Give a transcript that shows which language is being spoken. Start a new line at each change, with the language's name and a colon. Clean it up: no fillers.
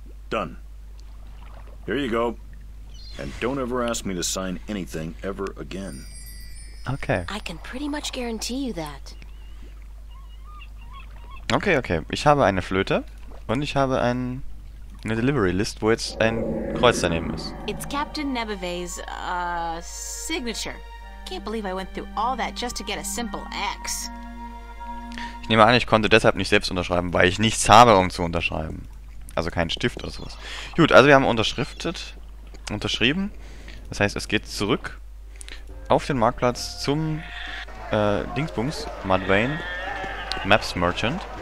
English: Done. Here you go. And don't ever ask me to sign anything ever again. Okay. I can pretty much guarantee you that. Okay, okay.
German: Ich habe eine Flöte und ich habe eine Delivery List, wo jetzt ein Kreuz daneben ist.
English: It's Captain Nebeve's, signature. Can't believe I went through all that just to get a simple X.
German: Ich nehme an, ich konnte deshalb nicht selbst unterschreiben, weil ich nichts habe, um zu unterschreiben. Also keinen Stift oder sowas. Gut, also wir haben unterschrieben. Das heißt, es geht zurück auf den Marktplatz zum Dingsbums, Mudvayne Maps Merchant.